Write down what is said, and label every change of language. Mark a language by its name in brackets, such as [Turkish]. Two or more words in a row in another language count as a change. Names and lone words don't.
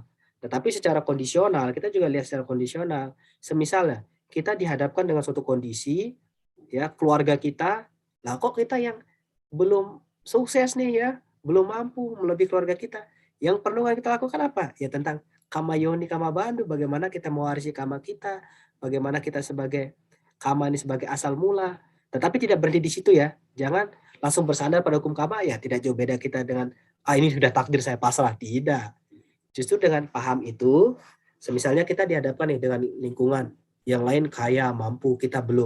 [Indonesian] Tetapi secara kondisional, kita juga lihat secara kondisional. Semisalnya, kita dihadapkan dengan suatu kondisi, ya keluarga kita, lah kok kita yang belum sukses nih ya, belum mampu melebihi keluarga kita. Yang perlu kita lakukan apa? Ya tentang [Pali] kama yoni, kama bandu, [Indonesian] bagaimana kita mewarisi kama kita, bagaimana kita sebagai kama ini sebagai asal mula. Tetapi tidak berhenti di situ ya. Jangan langsung bersandar pada hukum kama, ya tidak jauh beda kita dengan ini sudah takdir saya pasrah. Tidak. Justru dengan paham itu, semisalnya kita dihadapkan nih dengan lingkungan yang lain kaya, mampu, kita belum.